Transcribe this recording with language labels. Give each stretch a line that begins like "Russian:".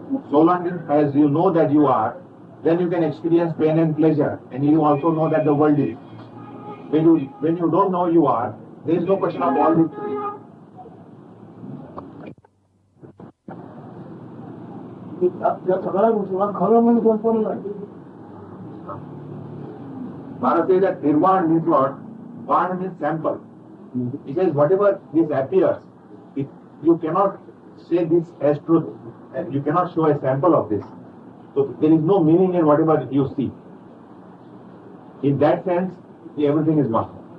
English: So long as you know that you are, then you can experience pain and pleasure, and you also know that the world is. When you don't know you are, there is no question of all these three.
Marathi: त्या सगळ्या गोष्टीला खरं म्हणून कल्पना नाही.
English: Maharaj says that nirvana means what? Vana means sample. He says whatever this appears, you cannot say this as truth, and you cannot show a sample of this. So there is no meaning in whatever you see. In that sense, everything is one.